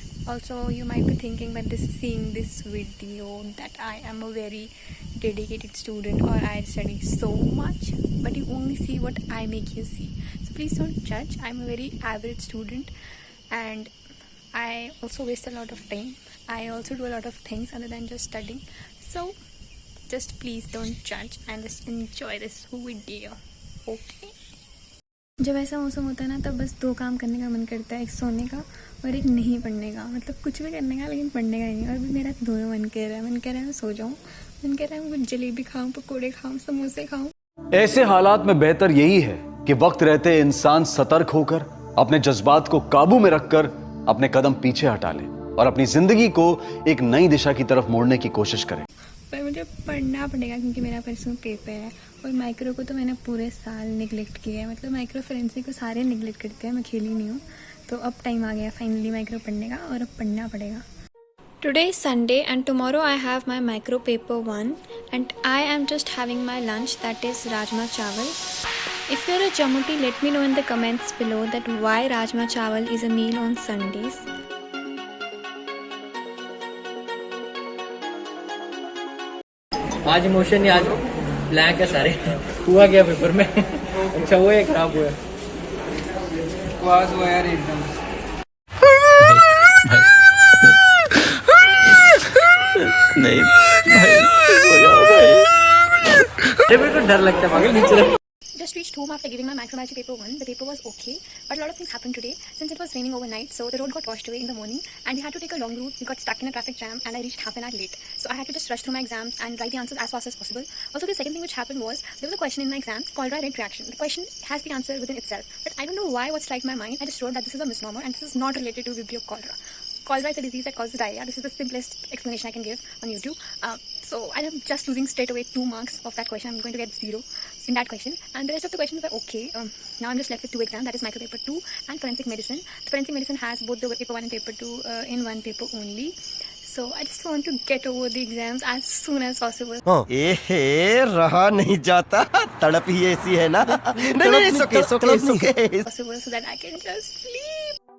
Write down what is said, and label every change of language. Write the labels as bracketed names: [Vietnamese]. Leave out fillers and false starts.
[English] Also, you might be thinking by seeing this video that I am a very dedicated student or I study so much, but you only see what I make you see. So please don't judge. I'm a very average student and I also waste a lot of time. I also do a lot of things other than just studying. So just please don't judge and just enjoy this video. Okay? [Hindi] जब ऐसा मौसम होता है ना तब बस दो काम करने का मन करता है, एक सोने का और एक नहीं पढ़ने का. मतलब कुछ भी करने का लेकिन पढ़ने का नहीं. और भी मेरा दोनों मन कह रहा है. मन कह रहा है मैं सो जाऊँ, मन कह रहा है मैं कुछ जलेबी खाऊं, पकोड़े खाऊं, समोसे खाऊं. ऐसे हालात में बेहतर यही है कि वक्त रहते इंसान सतर्क होकर अपने जज्बात को काबू में रखकर अपने कदम पीछे हटा ले और अपनी जिंदगी को एक नई दिशा की तरफ मोड़ने की कोशिश करे. पर मुझे पढ़ना पड़ेगा क्योंकि मेरा परसों पेपर है. और माइक्रो को तो मैंने पूरे साल निगलेक्ट किया है. मतलब माइक्रो फोरेंसिक को सारे निगलेक्ट करते हैं, मैं खेली नहीं हूँ. तो अब टाइम आ गया फाइनली माइक्रो पढ़ने का और अब पढ़ना पड़ेगा. [English] Today is Sunday and tomorrow I have my micro paper 1 and I am just having my lunch, that is Rajma Chawal. If you're a Jammuti, let me know in the comments below that why Rajma Chawal is a meal on Sundays. [Hindi] आज emotion नहीं, आज blank है सारे. हुआ क्या paper में? अच्छा हुआ या खराब हुआ? हुआ यार एकदम. नहीं भाई, हो जाओ भाई. मेरे को डर लगता है पागल नीचे. [English] Just reached home after giving my microbiology paper 1. The paper was okay, but a lot of things happened today. Since it was raining overnight, so the road got washed away in the morning and we had to take a long route. We got stuck in a traffic jam and I reached half an hour late. So I had to just rush through my exams and write the answers as fast as possible. Also, the second thing which happened was, there was a question in my exam, cholera red reaction. The question has the answer within itself, but I don't know why what struck my mind. I just wrote that this is a misnomer and this is not related to Vibrio cholera. Cholera is a disease that causes diarrhea. This is the simplest explanation I can give on YouTube. So I am just losing straight away 2 marks of that question. I'm going to get 0 in that question. And the rest of the questions were okay. Now I'm just left with 2 exams. That is micro paper 2 and forensic medicine. The forensic medicine has both the paper 1 and paper 2 in one paper only. So I just want to get over the exams as soon as possible. [Hindi] रहा नहीं जाता, तड़प ही ऐसी है ना. नहीं, [English] it's okay. Possible so that I can just sleep.